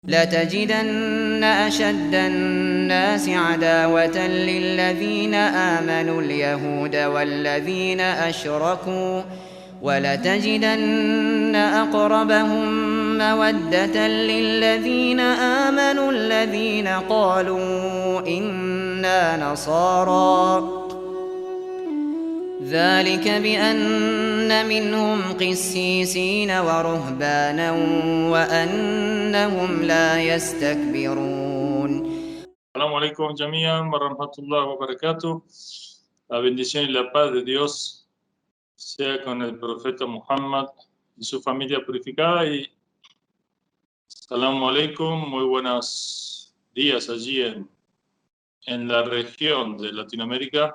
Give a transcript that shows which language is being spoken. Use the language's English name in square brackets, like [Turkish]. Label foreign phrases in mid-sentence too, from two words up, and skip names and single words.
[Arabic] لتجدن أشد الناس عداوة للذين آمنوا اليهود والذين أشركوا ولتجدن أقربهم مودة للذين آمنوا الذين قالوا إنا نصارى ذلك بأن منهم قسيسين ورهبانا وأنهم لا يستكبرون. السلام عليكم جميعاً ورحمة الله وبركاته. [Spanish] La bendición y la paz de Dios sea con el profeta Muhammad y su familia purificada. [Arabic] Y السلام عليكم, [Spanish] muy buenos días allí en la región de Latinoamérica.